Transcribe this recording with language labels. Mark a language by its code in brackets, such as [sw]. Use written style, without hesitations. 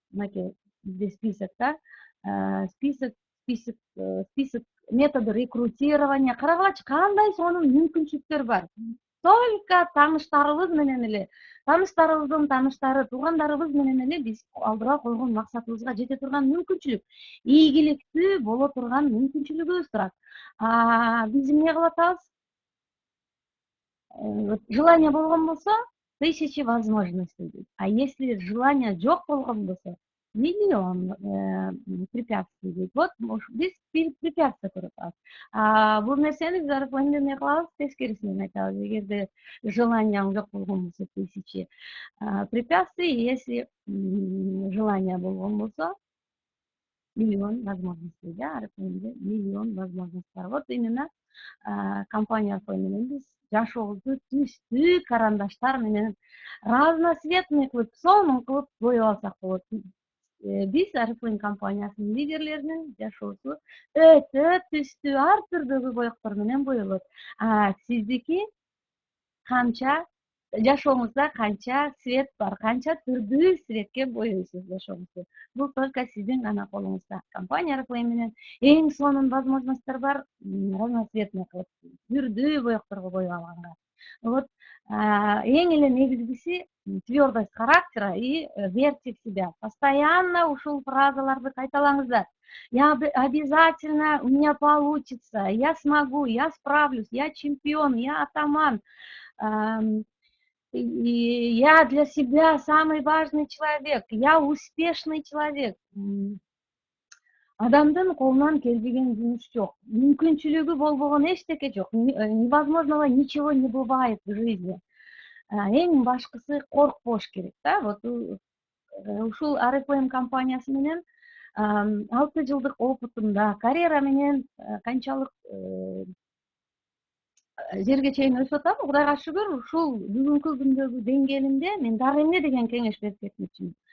[ky] Мынакей бизде список да. Список методы рекрутирования. Карагылачы, кандай сонун мүмкүнчүлүктөр бар. Только тааныштарыбыз менен эле, тааныштарыбыздын тааныштары, туугандарыбыз менен эле биз алдыга койгон максатыбызга жете турган мүмкүнчүлүк, ийгиликтүү боло турган мүмкүнчүлүгүбүз турат. Биз эмне кылып атабыз? Желание болгон болсо, [ru] тысячи возможностей [ky] дейт. [ru] А если [ky] желание жок болгон болсо, [ru] миллион препятствий [ky] дейт. Вот биз препятствия көрүп атабыз. Бул нерсени биз Oriflame'де эмне кылабыз? Тескерисинен айтабыз. Эгерде желанияң жок болгон болсо, [ru] тысячи препятствий, если желание [ky] болгон болсо, [ru] миллион возможностей, [ky] да, Oriflame'де миллион возможностей бар. Вот именно компания менен биз жашообузду түстүү карандаштар менен разноцветный кылып, сонун кылып боеп алсак болот. Биз Oriflame компаниясынын лидерлеринин жашоосу өтө түстүү, ар түрдөгү боектор менен боелот. Сиздики канча жашооңузда канча свет бар, канча түрдүү светке боейсуз жашооңузду. Бул только сиздин гана колуңузда. Компания Oriflame менен эң сонун возможностьтор бар, разноцветный кылып, түрдүү боекторго боеп алганга. Вот эң эле негизгиси твёрдость характера [ru] и верьте в себя. [ky] Постоянно ушул фразаларды кайталаңыздар. [ru] Я обязательно, у меня получится, я смогу, я справлюсь, я чемпион, я атаман. Я для себя самый важный человек, я успешный человек. [ky] Адамдын колунан келбеген жумуш жок. Мүмкүнчүлүгү болбогон эчтеке жок. [ru] Невозможного ничего не бывает в жизни. [ky] Эң башкысы коркпош керек да. Вот ушул Oriflame компаниясы менен 6 жылдык опытымда, карьера менен канчалык жерге чейин өсүп атам. Кудайга шүгүр, ушул бүгүнкү күндөгү деңгээлимде мен дагы эмне деген кеңеш берип кетмекчимин.